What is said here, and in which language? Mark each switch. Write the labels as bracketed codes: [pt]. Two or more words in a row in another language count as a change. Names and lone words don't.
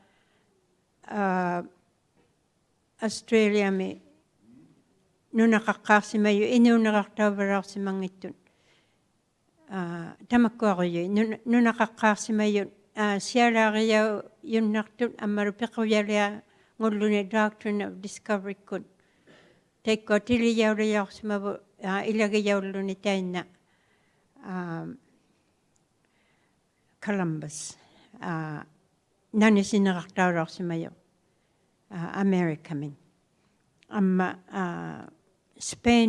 [iu] Australiami nunaqaqqaarsimayu inuuneqartauvarаарsimangittun tamakkuaruyu nunaqaqqaarsimayun sialaariau yunnartun ammalu piquyalia ngulluni [en] doctrine of discovery [iu] kun taikko tiliyauliyarsimavu ilagiyaulluni tainna Columbus nanisineqartaulorsimayu America min amma Spain